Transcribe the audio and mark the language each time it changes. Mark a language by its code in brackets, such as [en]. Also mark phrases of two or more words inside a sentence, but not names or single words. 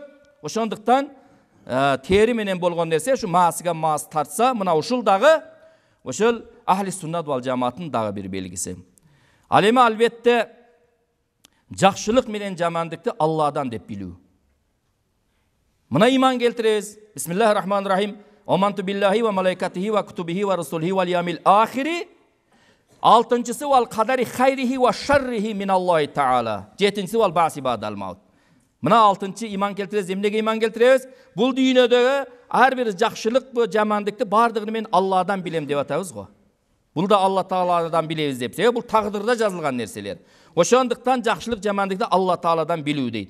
[ky] Ошондуктан тери менен болгон нерсе ушу маасига маас тартса, мына ушул дагы ошол [ar] أهل السنة والجماعة [ky] дагы бир белгиси. Ал эми албетте жакшылык менен жамандыкты Алладан деп билүү. Мына иман келтиребиз. [ar] بسم الله الرحمن الرحيم. آمنت بالله وملائكته وكتبه ورسله واليوم الآخر. Алтынчысы والقدر خيره وشره من الله تعالى. Жетинчisi والبعث بعد الموت. [ky] Мына алтынчы иман келтиребиз. Эмнеге иман келтиребиз? Бул дүйнөдөгү ар бир жакшылык, жамандыкты бардыгын мен Алладан билем деп атабыз го. Бул да Алла Тааладан билебиз деп. Себеби бул тагдырда жазылган нерселер. Ошондуктан жакшылык, жамандыкты Алла Тааладан билүү дейт.